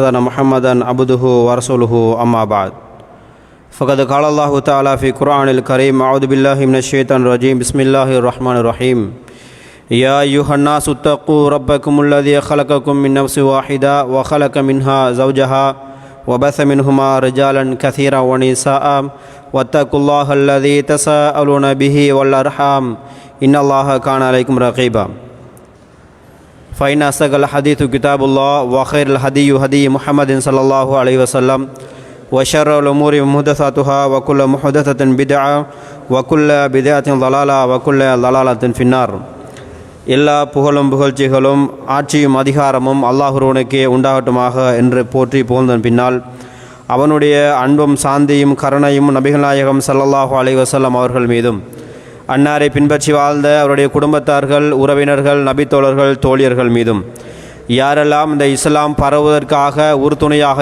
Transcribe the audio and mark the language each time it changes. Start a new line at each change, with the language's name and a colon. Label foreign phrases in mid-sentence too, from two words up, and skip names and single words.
Arabic: أن محمدا عبده ورسوله أما بعد فقد قال الله تعالى في القرآن الكريم أعوذ بالله من الشيطان الرجيم بسم الله الرحمن الرحيم يا أيها الناس اتقوا ربكم الذي خلقكم من نفس واحدة وخلق منها زوجها وبث منهما رجالا كثيرا ونساء واتقوا الله الذي تساءلون به والأرحام إن الله كان عليكم رقيبا فإن أصدق الحديث كتاب الله وخير الهدي هدي محمد صلى الله عليه وسلم وشر الأمور محدثاتها وكل محدثة بدعة وكل بدعة ضلالة وكل ضلالة في النار எல்லா
Tamil: புகழும் புகழ்ச்சிகளும் ஆட்சியும் அதிகாரமும் அல்லாஹ்வுக்கே உண்டாகட்டுமாக என்று போற்றி புகழ்ந்தன் பின்னால் அவனுடைய அன்பும் சாந்தியும் கருணையும் நபிகள் நாயகம்
Arabic: صلى الله عليه وسلم
Tamil: அவர்கள் மீதும் அன்னாரை பின்பற்றி வாழ்ந்த அவருடைய குடும்பத்தார்கள் உறவினர்கள் நபித்தோழர்கள் தோழியர்கள் மீதும் யாரெல்லாம் இந்த இஸ்லாம் பரவுவதற்காக உறுதுணையாக